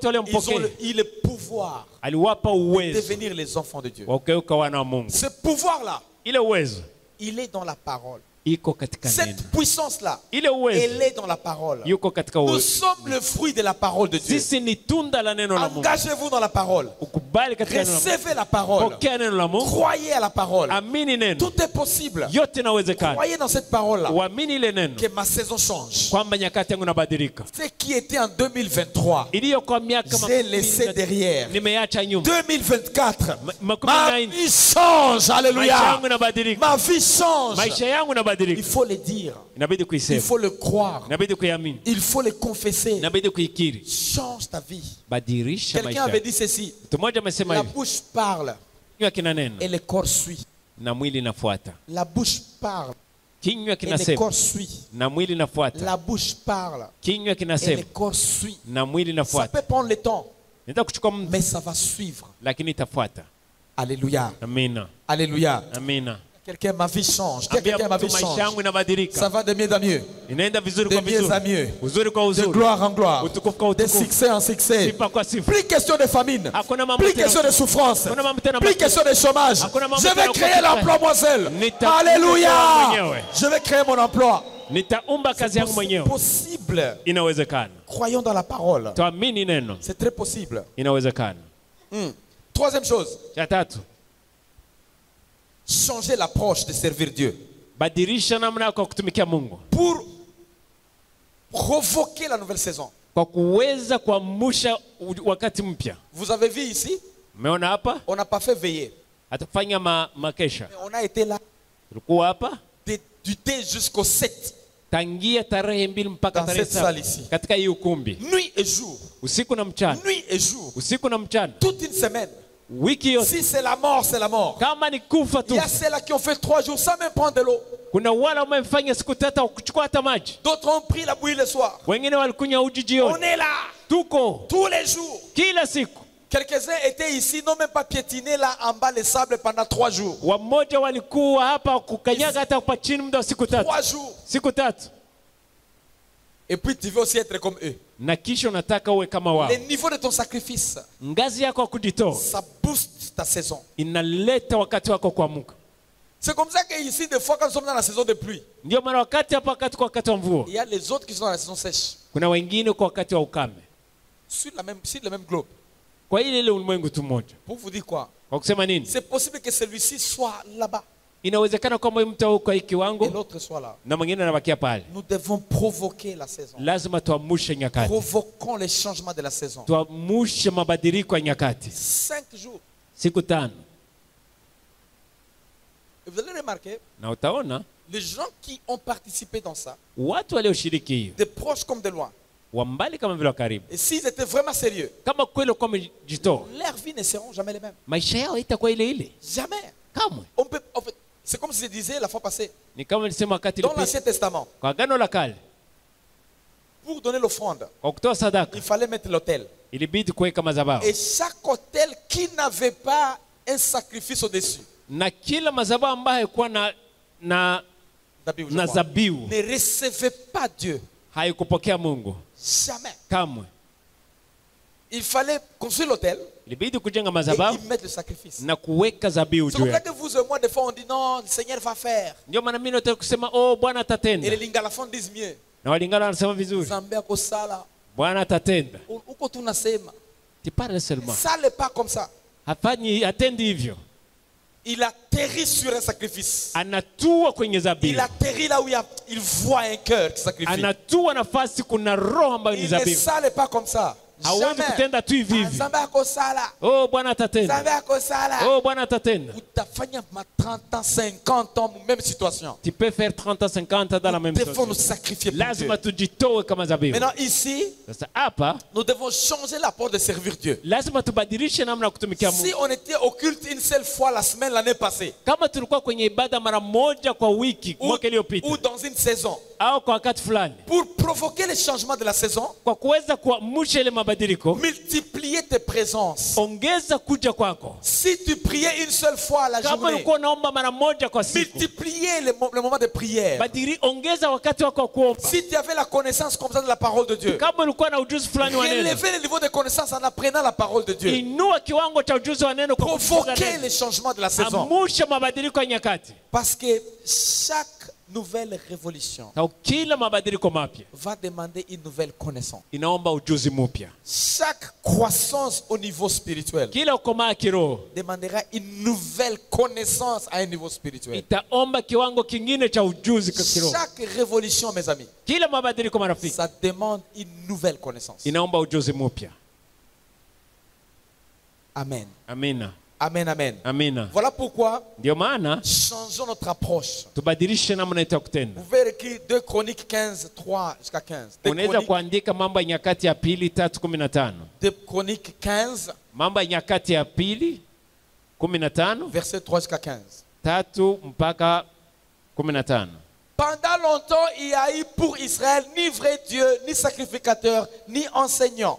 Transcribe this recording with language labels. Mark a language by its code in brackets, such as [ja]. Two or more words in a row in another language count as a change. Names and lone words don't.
[fr] ils ont [sw] waliompokea [fr] le pouvoir [sw] aliwapa [fr] de [sw] uwezo [fr] devenir les enfants de Dieu. [sw] wa kugeuka wana wa Mungu. [fr] Ce pouvoir-là, [sw] Ile uwezo [fr] il est dans la parole. [sw] iko katika neno, [fr] Cette puissance-là, [sw] ile uwezo [fr] elle est dans la parole. [sw] yuko katika [fr] Nous [sw] uwezo. [fr] sommes le fruit de la parole de Dieu. [sw] Sisi ni tunda la neno la Mungu. [fr] Engagez-vous dans la parole. [sw] Ukubali katika neno la Mungu, [fr] Recevez la parole. [sw] pokea neno la Mungu, [fr] Croyez à la parole. [sw] amini neno, [fr] Tout est possible. [sw] yote inawezekana. [fr] Croyez dans cette parole-là. [sw] Uamini ile neno [fr] Que ma saison change. [sw] kwamba nyakati yangu inabadilika. [fr] Ce qui était en 2023, [sw] Iliyokuwa miaka [fr] j'ai laissé derrière. [sw] nimeacha nyuma. 2024, Makumi ma na nne. [fr] vie change. [sw] Maisha [fr] Alléluia. [sw] yangu inabadilika. [fr] Ma vie change. [sw] Maisha yangu [fr] Il [sw] inabadilika. [fr] faut le dire. [sw] Inabidi [fr] Il [sw] kuisema, [fr] faut le croire. [sw] inabidi kuiamini, [fr] Il faut le confesser. [sw] inabidi kuikiri. [fr] Change ta vie. [sw] Badilisha [fr] Quelqu'un [sw] maisha. [fr] avait dit ceci. [sw] Mtu mmoja amesema [fr] La [sw] hivi, [fr] bouche parle [sw] kinywa kina neno [fr] et le corps suit. [sw] na mwili inafuata. [fr] La bouche parle [sw] Kinywa [fr] et le [sw] kinasema [fr] corps suit. [sw] na mwili inafuata. [fr] La bouche parle [sw] Kinywa [fr] et le [sw] kinasema [fr] corps suit. [sw] na mwili [fr] Ça [sw] inafuata. [fr] peut prendre le temps, [sw] Nenda kuchukua muda, [fr] mais ça va suivre. [sw] lakini itafuata. [fr] Alléluia. [sw] Amina, [fr] Alléluia. [sw] amina. [fr] Quelqu'un, ma vie change. Dis à [sw] Ambia [fr] quelqu'un, ma [sw] mtu [fr] vie [sw] maisha [fr] change. [sw] yangu inabadilika, [fr] Ça va de mieux en mieux. [sw] inaenda vizuri [fr] De [sw] kwa [fr] mieux en [sw] vizuri, [fr] mieux. [sw] uzuri kwa [fr] De [sw] uzuri, [fr] gloire en gloire. [sw] utukufu kwa [fr] De [sw] utukufu, [fr] succès en succès. [sw] sifa kwa sifa. [fr] Plus question de famine. [sw] Hakuna mambo [fr] Plus [sw] tena- [fr] question de souffrance. [sw] Hakuna mambo tena [fr] Plus [sw] mabaya. [fr] question de chômage. [sw] Hakuna mambo [fr] Je vais [sw] tena [fr] créer [sw] kukosa. [fr] l'emploi, moi seul. [sw] Nitakuwa [fr] Alléluia. [sw] mwenyewe. [fr] Je vais créer mon emploi. [sw] Nitaumba kazi [fr] C'est [sw] yangu mwenyewe. [fr] possible. [sw] Inawezekana. [fr] Croyons dans la parole. [sw] Tuamini neno. [fr] C'est très possible. [sw] Inawezekana. [fr] Troisième chose, [sw] Cha tatu, [fr] changer l'approche de servir Dieu. [sw] badilisha namna yako ya kutumikia Mungu. [fr] Pour provoquer la nouvelle saison. [sw] Kwa kuweza kuamsha wakati mpya. [fr] Vous avez vu ici, [sw] Umeona hapa? [fr] on n'a pas fait veiller. [sw] Atafanya makesha. [fr] Mais on a été là [sw] Tulikuwa hapa [fr] du thé jusqu'au 7. [sw] tangia tarehe 2 mpaka [fr] Dans [sw] tarehe [fr] cette salle [sw] 7 [fr] ici. [sw] katika hii ukumbi. [fr] Nuit et jour. [sw] Usiku na mchana. [fr] Nuit et jour. [sw] Usiku na mchana. [fr] Toute une semaine. [sw] Wiki yote. [fr] Si c'est la mort, c'est la mort. [sw] Kama ni kufa [fr] Il [sw] tu. [fr] y a ceux-là qui ont fait 3 jours sans même prendre de l'eau. [sw] Kuna wale wamefanya siku tatu kuchukua hata maji. [fr] D'autres ont pris la bouillie le soir. [sw] Wengine walikunywa uji [fr] On [sw] jioni. [fr] est là [sw] Tuko [fr] tous les jours. [sw] kila siku. [fr] Quelques-uns étaient ici, n'ont même pas piétiné là en bas les sables pendant 3 jours. [sw] Wamoja walikuwa hapa kukanyaga hata kwa chini muda wa siku tatu. [fr] 3 jours. [sw] Siku tatu. [fr] Et puis tu veux aussi être comme eux. [sw] Na kisha unataka uwe kama wao. [fr] Le niveau de ton sacrifice, [sw] Ngazi yako ya kujitoa [fr] ça booste ta saison. [sw] inaleta wakati wako kuamka. [fr] C'est comme ça qu'ici, des fois, quand nous sommes dans la saison de pluie, [sw] Ndio maana wakati hapa kwa wakati wa mvua. [fr] il y a les autres qui sont dans la saison sèche. [sw] Kuna wengine kwa wakati wa ukame. [fr] Sur le même globe. [sw] Kwa ile ulimwengu tu mmoja. [fr] Pour vous dire quoi? [sw] Kwa kusema nini? [fr] C'est possible que celui-ci soit là-bas [sw] Inawezekana kwamba mtu huko hiki [fr] et [sw] wangu [fr] l'autre soit là. [sw] na mwingine anabakia pale. [fr] Nous devons provoquer la saison. [sw] Lazima tuamshe nyakati. [fr] Provoquons les changements de la saison. [sw] Tuamshe mabadiliko ya nyakati. [fr] 5 jours. [sw] Siku 5. [fr] Et vous allez remarquer, [sw] Na utaona [fr] les gens qui ont participé dans ça, [sw] watu walioshiriki hiyo [fr] des proches comme de loin, [sw] wa mbali kama vile wa karibu. [fr] et s'ils étaient vraiment sérieux, [sw] Kama kweli kwa mjitoa, [fr] leurs vies ne seront jamais les mêmes. [sw] maisha yao itakuwa ile ile. [fr] Jamais. [sw] Kamwe. [fr] On peut, en fait, c'est comme je disais la fois passée, [sw] Ni kama nilisema wakati [fr] dans [sw] ilipita [fr] l'Ancien Testament, [sw] kwa agano la kale, [fr] pour donner l'offrande, [sw] kwa kutoa sadaka [fr] il fallait mettre l'autel. [sw] ilibidi kuweka madhabahu. [fr] Et chaque autel qui n'avait pas un sacrifice au-dessus, [sw] Na kila madhabahu ambayo haikuwa na [fr] Zabihu, je [sw] na [fr] crois, [sw] zabihu [fr] ne recevait pas Dieu. [sw] haikupokea Mungu [fr] Jamais. [sw] kamwe. [fr] Il fallait construire l'autel [sw] Ilibidi kujenga [fr] et [sw] madhabahu [fr] y mettre le sacrifice. [sw] na kuweka zabihu [fr] C'est [sw] juu [fr] comme ça [sw] yake. [fr] que vous et moi, des fois, on dit non, le Seigneur va faire. [sw] Ndio maana mimi nataka kusema oh Bwana [fr] Et [sw] atatenda. [fr] les Lingalafons disent mieux. [sw] Na walingana wanasema vizuri. [ln] Zambe akosala. [sw] Bwana atatenda. Uko tunasema. [fr] Tu parles seulement. Ça n'est pas comme ça. [sw] Hafanyi atendi hivyo. [fr] Il atterrit sur un sacrifice. [sw] Anatua kwenye [fr] Il [sw] zabihu. [fr] atterrit là où il voit un cœur qui sacrifie. [sw] Anatua nafasi kuna roho ambayo ni [fr] Il ne [sw] zabihu. [fr] sale pas comme ça. [sw] Hawezi kutenda tu hivi hivi. [ln] Zambe akosala. [sw] Oh Bwana atatenda. [ln] Zambe akosala. [sw] Oh Bwana atatenda. Utafanya ma [fr] 30 ans, 50 ans, même situation. Tu peux faire 30 à 50 dans la même Nous devons nous situation. sacrifier pour Dieu. [sw] Lazima tujitoe kama zabihu. [fr] Maintenant ici, [sw] Sasa hapa [fr] nous devons changer la porte de servir Dieu. [sw] lazima tubadilishe namna ya kutumikia [fr] Si [sw] Mungu. [fr] on était au culte une seule fois la semaine l'année passée, [sw] Kama tulikuwa kwenye ibada mara moja kwa wiki mwaka iliyopita [fr] ou dans une saison, [sw] au kwa wakati fulani, [fr] pour provoquer les changements de la saison, [sw] kwa kuweza kuamsha ile mabadiliko, [fr] multiplier tes présences. [sw] ongeza kuja kwako. [fr] Si tu priais une seule fois à la [sw] Kama [fr] journée, [sw] ulikuwa unaomba mara moja kwa siku, [fr] multiplier le moment de prière. [sw] ongeza wakati wako wa kuomba. [fr] Si tu avais la connaissance comme ça de la parole de Dieu, [sw] Kama ulikuwa na ujuzi fulani wa neno, [fr] relevez le niveau de connaissance en apprenant la parole de Dieu. [sw] inua kiwango cha ujuzi wa neno kwa kujifunza [fr] Provoquer [sw] neno. [fr] les changements de la saison. [sw] Amusha mabadiliko ya nyakati. [fr] Parce que chaque nouvelle révolution [sw] Na kila mabadiliko mapya [fr] va demander une nouvelle connaissance. [sw] inaomba ujuzi mpya. [fr] Chaque croissance au niveau spirituel [sw] Kila ukomaa kiroho [fr] demandera une nouvelle connaissance à un niveau spirituel. [sw] itaomba kiwango kingine cha ujuzi kiroho. [fr] Chaque révolution, mes amis, [sw] Kila mabadiliko marafiki [fr] ça demande une nouvelle connaissance. [sw] inaomba ujuzi mpya. [fr] Amen. [sw] Amina. [fr] Amen, amen. [sw] Amina. [fr] Voilà pourquoi [sw] Ndio maana [fr] changeons notre approche. [sw] tubadilishe namna yetu ya kutenda. [fr] Vous pouvez écrire 2 Chroniques 15, 3 jusqu'à 15. [sw] 2 Unaweza kuandika Mambo ya Nyakati ya Pili 3:15. [fr] Chroniques 15, [sw] Mambo ya Nyakati ya Pili 15 [fr] verset 3 jusqu'à 15. [sw] 3 mpaka 15. [fr] Pendant longtemps, il y a eu pour Israël ni vrai Dieu, ni sacrificateur, ni enseignant.